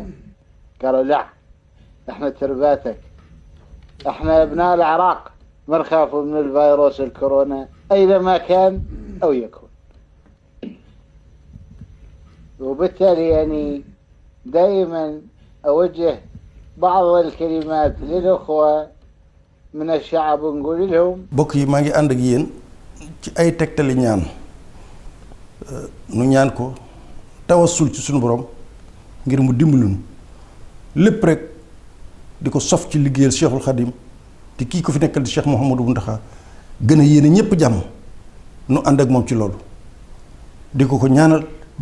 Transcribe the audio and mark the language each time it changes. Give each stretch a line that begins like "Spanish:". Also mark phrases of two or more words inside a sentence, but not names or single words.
Arabic: قالوا لا احنا ترباتك احنا ابناء العراق ما نخافوا من الفيروس الكورونا اينما كان او يكون. وبالتالي يعني دائما أوجه بعض الكلمات للأخوة من الشعب ونقول لهم
Wolof: bokk yi maa ngi ànd ak yéen ci ay tegtali ñaan nu ñaan ko tawassul ci suñu borom ngir mu dimbalunu lépp rek di ko sof ci liggéeyal Cheikhul Khadim te kii ko fi nekkal di Cheikh Mouhamadou Mountakha gën a yéene ñépp jàmm nu ànd ak moom ci loolu di ko ñaanal di